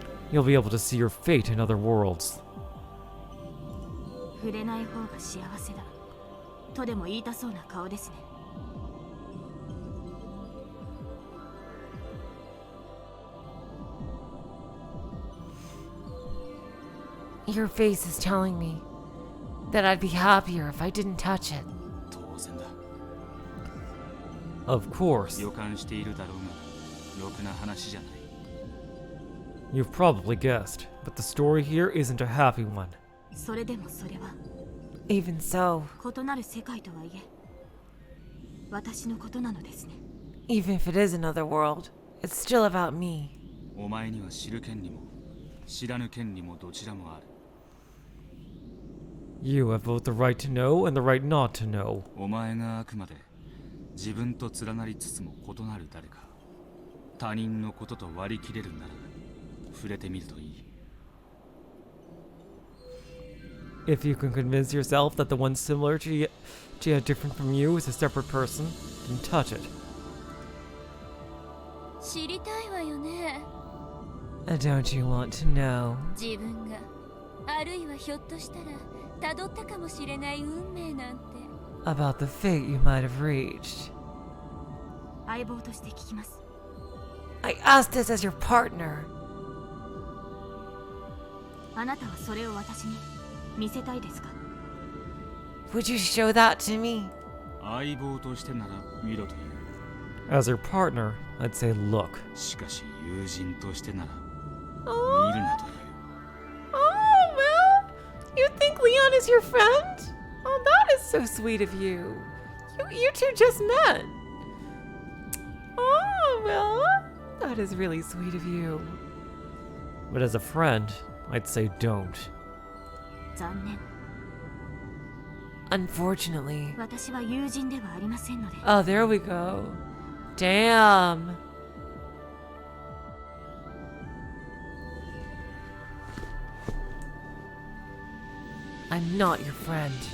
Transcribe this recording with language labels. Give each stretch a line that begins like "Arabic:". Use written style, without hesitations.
English: You'll be able to see your fate in other worlds.
Japanese: 触れない方が幸せだとでも言いたそうな顔ですね。
English: Your face is telling me that I'd be happier if I didn't touch it.
Japanese: 当然だ。
English: Of course.
Japanese: 予感しているだろうが、ろくな話じゃない。
English: You've probably guessed, but the story here isn't a happy one.
Japanese: それでもそれは
English: Even so,
Japanese: 異なる世界とはいえ私のことなのですね。
English: even if it is another world, it's still about me.
Japanese: お前には知る権利も知らぬ権利もどちらもある。
English: You have both the right to know and the right not to know.
Japanese: お前があくまで自分と連なりつつも異なる誰か、他人のことと割り切れるなら触れてみるといい。
English: If you can convince yourself that the one similar to yet different from you is a separate person, then touch it.
Japanese: 知りたいわよね。
English: Don't you want to know?
Japanese: 自分があるいはひょっとしたら辿ったかもしれない運命なんて。
English: About the fate you might have reached.
Japanese: 相棒として聞きます。
English: I asked this as your partner.
Japanese: あなたはそれを私に見せたいですか？
English: Would you show that to me?
Japanese: 相棒としてなら見ろという。
English: As your partner, I'd say look.
Japanese: しかし友人としてなら
English: Oh,
Japanese: 見るなという。
English: oh, well, you think Leon is your friend? Oh, that is so sweet of you. You two just met. Oh, well, that is really sweet of you. But as a friend, I'd say don't.
Japanese: 残念。
English: Unfortunately.
Japanese: 私は友人ではありませんので。
English: Oh, there we go. Damn. I'm not your friend.